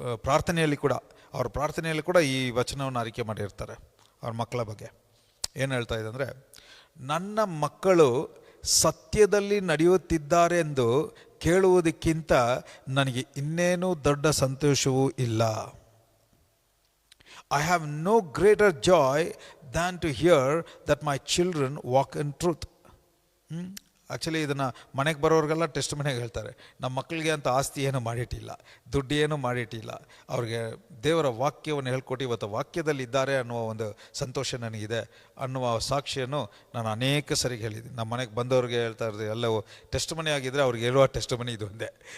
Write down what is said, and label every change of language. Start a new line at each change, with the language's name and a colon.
Kannada: ಪ್ರಾರ್ಥನೆಯಲ್ಲಿ ಕೂಡ, ಅವ್ರ ಪ್ರಾರ್ಥನೆಯಲ್ಲಿ ಕೂಡ ಈ ವಚನವನ್ನು ಆರಿಕೆ ಮಾಡಿರ್ತಾರೆ ಅವ್ರ ಮಕ್ಕಳ ಬಗ್ಗೆ. ಏನು ಹೇಳ್ತಾ ಇದೆ ಅಂದರೆ, ನನ್ನ ಮಕ್ಕಳು ಸತ್ಯದಲ್ಲಿ ನಡೆಯುತ್ತಿದ್ದಾರೆ ಎಂದು ಕೇಳುವುದಕ್ಕಿಂತ ನನಗೆ ಇನ್ನೇನೂ ದೊಡ್ಡ ಸಂತೋಷವೂ ಇಲ್ಲ.
English: I have no greater joy than to hear that my children walk in truth.
Kannada: Actually ಇದನ್ನು ಮನೆಗೆ ಬರೋರಿಗೆಲ್ಲ ಟೆಸ್ಟ್ ಮನೆಗೆ ಹೇಳ್ತಾರೆ, ನಮ್ಮ ಮಕ್ಕಳಿಗೆ ಅಂತ ಆಸ್ತಿ ಏನು ಮಾಡಿಟ್ಟಿಲ್ಲ, ದುಡ್ಡು ಏನು ಮಾಡಿಟ್ಟಿಲ್ಲ, ಅವ್ರಿಗೆ ದೇವರ ವಾಕ್ಯವನ್ನು ಹೇಳ್ಕೊಟ್ಟು ಇವತ್ತು ವಾಕ್ಯದಲ್ಲಿ ಇದ್ದಾರೆ ಅನ್ನುವ ಒಂದು ಸಂತೋಷ ನನಗಿದೆ ಅನ್ನುವ ಸಾಕ್ಷಿಯನ್ನು ನಾನು ಅನೇಕ ಸರಿ ಹೇಳಿದ್ದೀನಿ. ನಮ್ಮ ಮನೆಗೆ ಬಂದವ್ರಿಗೆ ಹೇಳ್ತಾ ಇರೋದು ಎಲ್ಲವೂ ಟೆಸ್ಟ್ ಮನೆ ಆಗಿದ್ದರೆ ಅವ್ರಿಗೆ ಹೇಳುವ ಟೆಸ್ಟ್ ಮನೆ ಇದು ಒಂದೇ.